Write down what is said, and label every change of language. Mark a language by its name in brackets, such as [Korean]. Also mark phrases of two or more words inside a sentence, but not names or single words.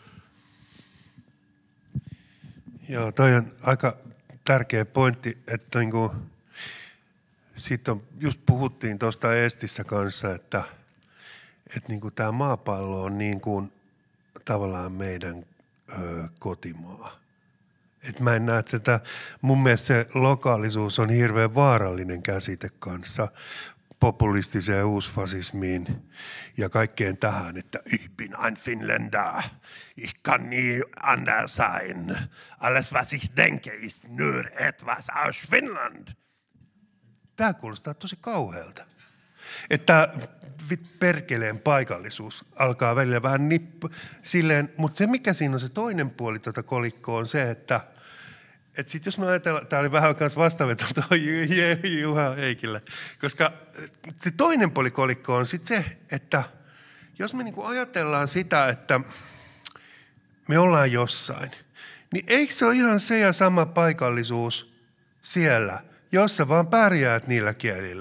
[Finnish] Joo, toi on aika tärkeä pointti, että niinku, siitä just puhuttiin tuosta Eestissä kanssa, että niinku tämä maapallo on niin kuin tavallaan meidän kotimaa. Et mä en näe, että mun mielestä se lokaalisuus on hirveän vaarallinen käsite kanssa populistiseen uusfasismiin ja kaikkeen tähän, että [German] ich bin ein Finländer, ich kann nie anders sein, alles was ich denke ist nur etwas aus Finland. [Finnish] Tää kuulostaa tosi kauhealta. Että perkeleen paikallisuus alkaa välillä vähän silleen, mutta se mikä siinä on se toinen puoli tuota kolikkoa on se, että sit jos me ajatellaan, tää oli vähän kanssa vastaveto Juha Heikille, koska se toinen puoli kolikkoa on sit se, että jos me niinku ajatellaan sitä, että me ollaan jossain, niin eikö se ole ihan se ja sama paikallisuus siellä, jos sä vaan pärjäät niillä kielillä?